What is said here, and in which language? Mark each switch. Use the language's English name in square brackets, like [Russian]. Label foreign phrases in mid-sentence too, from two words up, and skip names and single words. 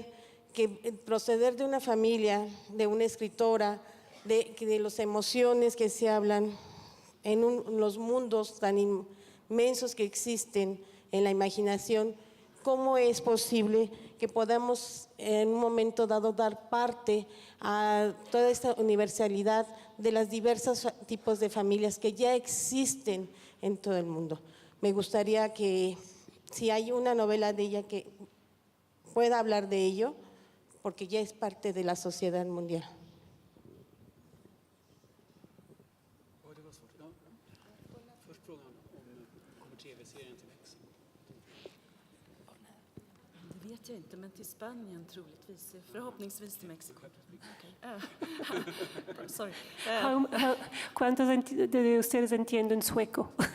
[Spanish] que el proceder de una familia, de una escritora, de las emociones que se hablan en los mundos tan inmensos que existen en la imaginación, ¿cómo es posible que podamos en un momento dado dar parte a toda esta universalidad de los diversos tipos de familias que ya existen en todo el mundo? Me gustaría que, si hay una novela de ella, que pueda hablar de ello, porque ya es parte de la sociedad mundial. [Swedish] Det vet jag inte, men till Spanien troligtvis. Förhoppningsvis till Mexiko. Sorry. [Spanish] ¿Cuántos de ustedes entienden sueco?